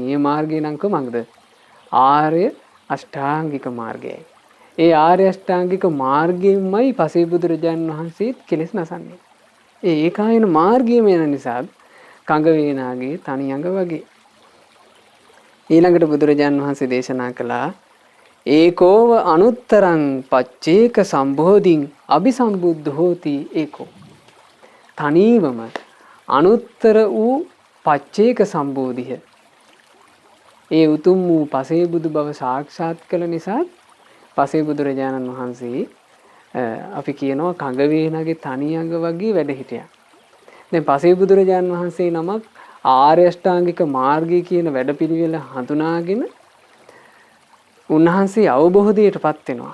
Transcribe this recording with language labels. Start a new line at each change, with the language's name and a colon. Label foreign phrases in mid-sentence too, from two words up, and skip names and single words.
Sinhala: ඒ මාර්ගය නම් කොමක්ද? ආර්ය අෂ්ටාංගික මාර්ගයයි. ඒ ආර්ය අෂ්ටාංගික මාර්ගයෙන්මයි පසේබුදුරජාණන් වහන්සේත් කෙලෙස් නසන්නේ. ඒ ඒකායන මාර්ගයම යන නිසා කඟ වේනාගේ තනි අඟ වගේ. ඊළඟට බුදුරජාණන් වහන්සේ දේශනා කළා
Pali: ඒකෝව අනුත්තරං පච්චේක සම්බෝධින් අபிසම්බුද්ධ හෝති ඒකෝ.
Sinhala: තනීවම අනුත්තර වූ පච්චේක සම්බෝධිය ඒ උතුම් වූ පසේබුදු බව සාක්ෂාත් කළ නිසා පසේබුදුරජාණන් වහන්සේ අපි කියනවා කඟ වේනගේ තනි අඟ වගේ වැඩ හිටියා. දැන් පසේබුදුරජාණන් වහන්සේ නමක් ආර්ය අෂ්ටාංගික මාර්ගය කියන වැඩපිළිවෙල හඳුනාගෙන උන්වහන්සේ අවබෝධයටපත් වෙනවා.